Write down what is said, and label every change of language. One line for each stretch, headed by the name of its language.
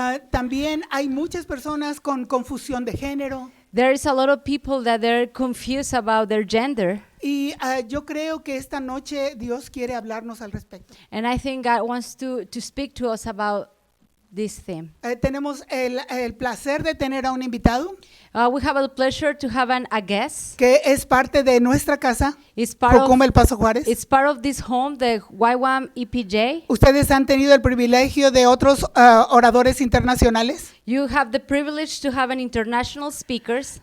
Spanish: también hay muchas personas con confusión de género.
English: There is a lot of people that they're confused about their gender.
Spanish: Y yo creo que esta noche Dios quiere hablarnos al respecto.
English: And I think God wants to speak to us about this theme.
Spanish: Tenemos el placer de tener a un invitado
English: We have the pleasure to have a guest.
Spanish: que es parte de nuestra casa,
English: It's part
Spanish: Jocoma El Paso Juárez.
English: It's part of this home, the YWAM EPJ.
Spanish: Ustedes han tenido el privilegio de otros oradores internacionales
English: You have the privilege to have an international speakers,